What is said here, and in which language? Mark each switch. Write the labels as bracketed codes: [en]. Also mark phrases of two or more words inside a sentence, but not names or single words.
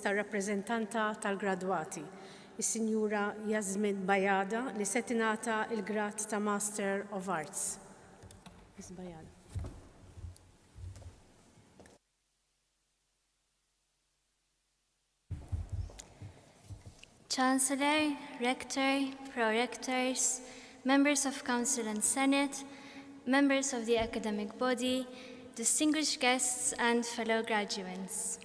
[mt] tar-rappreżentanta tal-gradwati, is-Sinjura Yasmin Bajada, li se tingħata l-grad ta' [en] Master of Arts. Ms. Bajada. Chancellor, Rector, Pro-Rectors, members of Council and Senate, members of the academic body, distinguished guests and fellow graduates.